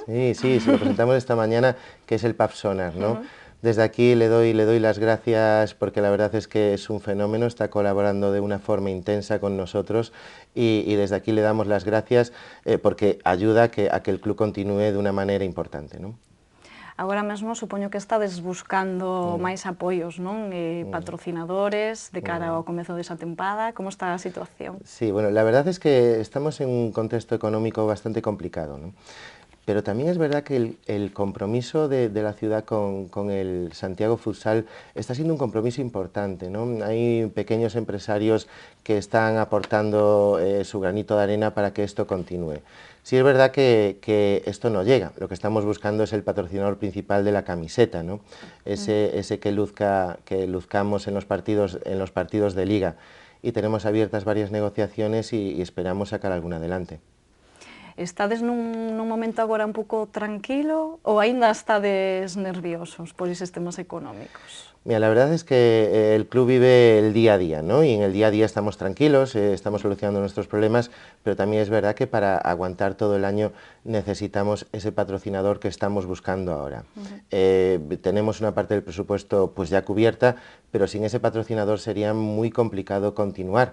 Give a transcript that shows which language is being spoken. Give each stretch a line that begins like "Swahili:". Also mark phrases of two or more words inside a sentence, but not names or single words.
Spanish: Sí, se lo presentamos esta mañana, que es el Pabsonar, ¿no? Desde aquí le doy las gracias porque la verdad es que es un fenómeno, está colaborando de una forma intensa con nosotros, y desde aquí le damos las gracias porque ayuda a que el club continúe de una manera importante, ¿no?
Galician: Agora mesmo supoño que estades buscando máis apoios, non? Patrocinadores de cara ao comezo desa tempada. Como está a situación?
Spanish: Sí, bueno, la verdad es que estamos en un contexto económico bastante complicado, ¿no? Pero también es verdad que el compromiso de la ciudad con el Santiago Futsal está siendo un compromiso importante, ¿no? Hay pequeños empresarios que están aportando su granito de arena para que esto continúe. Sí es verdad que esto no llega, lo que estamos buscando es el patrocinador principal de la camiseta, ¿no? Ese que luzcamos en los partidos de liga, y tenemos abiertas varias negociaciones y esperamos sacar alguna adelante.
Galician: Estades nun momento agora un pouco tranquilo ou aínda estades nerviosos por eses temas económicos?
Spanish: Mira, la verdad es que el club vive el día a día, ¿no? Y en el día a día estamos tranquilos, estamos solucionando nuestros problemas, pero también es verdad que para aguantar todo el año necesitamos ese patrocinador que estamos buscando ahora. Tenemos una parte del presupuesto pues ya cubierta, pero sin ese patrocinador sería muy complicado continuar.